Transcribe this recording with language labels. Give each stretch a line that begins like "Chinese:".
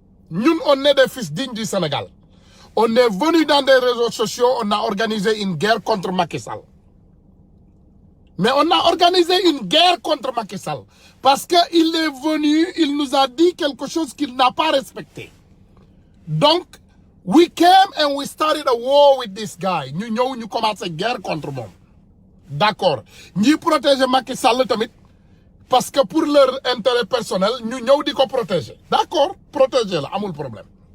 French: Ñun on est des fils dignes du Sénégal. On est venu dans des réseaux sociaux, on a organisé une guerre contre Macky Sall. Mais on a organisé une guerre contre Macky Sall. Parce qu'il est venu, il nous a dit quelque chose qu'il n'a pas respecté.
English: Donc, we came and we started a war with this guy.
Wolof: Ñu ñëw ñu
French: commencé guerre contre
Wolof: moom.
French: D'accord. Ñi protéger Macky Sall tamit parce que pour leur intérêt personnel
Wolof: ñu ñëw di ko
French: protéger. D'accord, protéger
Wolof: la amul
French: problème.